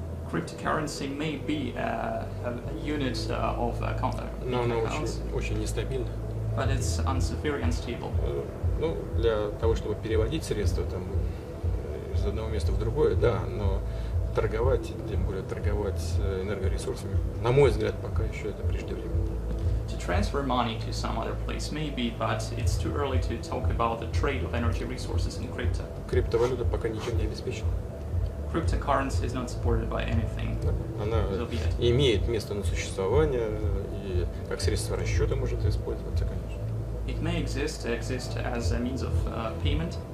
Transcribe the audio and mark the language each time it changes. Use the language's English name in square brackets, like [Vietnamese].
[English] Cryptocurrency may be a unit of [Russian] Но она [English] accounts, [Russian] очень нестабильна. [English] but it's very unstable. [Russian] Ну, для того, чтобы переводить средства там из одного места в другое, да, но торговать, тем более торговать энергоресурсами, на мой взгляд, пока еще это преждевременно. [English] To transfer money to some other place maybe, but it's too early to talk about the trade of energy resources in crypto. [Russian] Криптовалюта пока ничем не обеспечена. [English] cryptocurrency is not supported by anything. [Russian] Она имеет место на существование, и как средство расчета может использоваться, конечно. [English] It may exist as a means of payment.